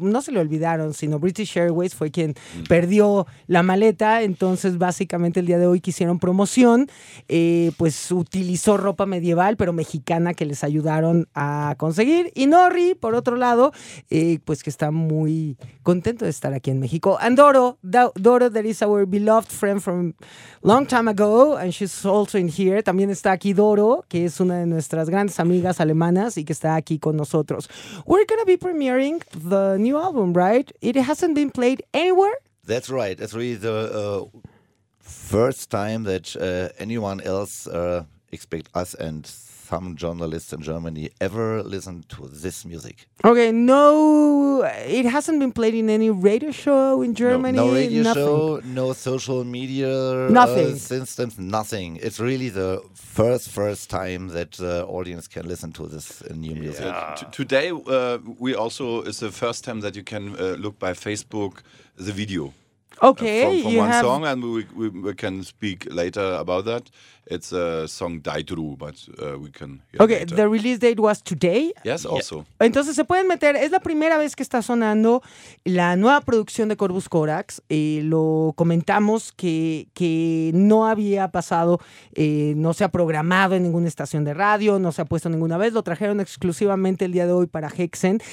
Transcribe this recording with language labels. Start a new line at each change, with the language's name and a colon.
Spanish: No se le olvidaron, sino British Airways fue quien perdió la maleta. Entonces, básicamente, el día de hoy que hicieron promoción, pues utilizó ropa mediana. Pero mexicana que les ayudaron a conseguir. Y Norri, por otro lado, pues que está muy contento de estar aquí en México.
English: And Doro, that is our beloved friend from long time ago, and she's also in here.
Spanish: También está aquí Doro, que es una de nuestras grandes amigas alemanas y que está aquí con nosotros.
English: We're going to be premiering the new album, right? It hasn't been played anywhere? That's right. It's really the first time that anyone else... expect us and some journalists in Germany ever listen to this music. Okay, no, it hasn't been played in any radio show in Germany. No radio nothing. Show, no social media. Nothing. Nothing. It's really the first time that the audience can listen to this new music. Yeah. Today, we also, it's the first time that you can look by Facebook the video. Okay, song, and we can speak later about that. It's a song Die Tru, but we can hear okay, later. The release date was today? Yes, also. Yeah.
Spanish: Entonces se pueden meter, es la primera vez que está sonando la nueva producción de Corvus Corax. Lo comentamos que no había pasado, no se ha programado en ninguna estación de radio, no se ha puesto ninguna vez, lo trajeron exclusivamente el día de hoy para Hexen.